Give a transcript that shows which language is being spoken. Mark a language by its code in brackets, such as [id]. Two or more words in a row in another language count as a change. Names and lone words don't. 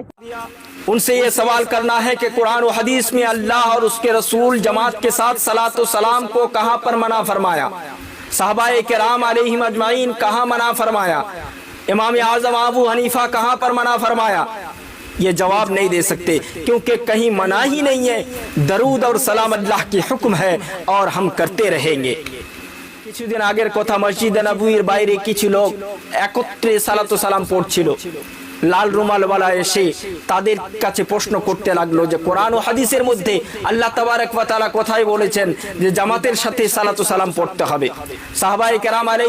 [ur] ان سے یہ سوال کرنا ہے کہ قرآن و حدیث میں اللہ اور اس کے رسول جماعت کے ساتھ صلاۃ و سلام کو کہاں پر منع فرمایا؟ صحابہ کرام [ar] علیہم اجمعین [ur] کہاں منع فرمایا؟ امام اعظم ابو حنیفہ کہاں پر منع فرمایا؟ یہ جواب نہیں دے سکتے، کیونکہ کہیں منع ہی نہیں ہے۔ درود اور سلام اللہ کی حکم ہے اور ہم کرتے رہیں گے۔ [bn] কিছুদিন আগের কথা, মসজিদে নববীর বাইরে কিছু লোক একত্রে সালাত ও সালাম পড়ছিল। লাল রুমালওয়ালা এসে তাদের কাছে প্রশ্ন করতে লাগলো যে কোরআন ও হাদিসের মধ্যে [ar] الله تبارك وتعالى [bn] কোথায় বলেছেন যে জামাতের সাথে সালাত ও সালাম পড়তে হবে?